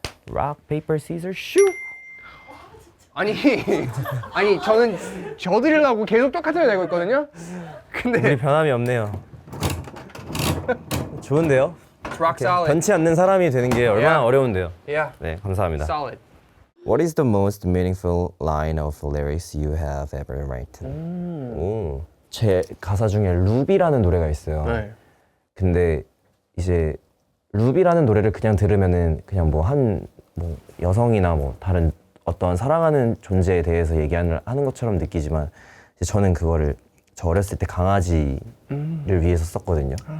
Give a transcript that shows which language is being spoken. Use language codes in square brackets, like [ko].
[en] Rock, paper, scissors, shoot. [ko] 아니 저는 져드리려고 계속 똑같은 거 내고 있거든요. 우리 근데 변함이 없네요. 좋은데요? [en] rock solid. [ko] 변치 않는 사람이 되는 게 얼마나 [en] Yeah. [ko] 어려운데요. [en] Yeah, [ko] 네, 감사합니다. [en] solid. What is the most meaningful line of lyrics you have ever written? [ko] 오, 제 가사 중에 루비라는 노래가 있어요. 네. 근데 이제 루비라는 노래를 그냥 들으면은 그냥 뭐 여성이나 뭐 다른 어떤 사랑하는 존재에 대해서 하는 것처럼 느끼지만 이제 저는 그거를 저 어렸을 때 강아지를 위해서 썼거든요.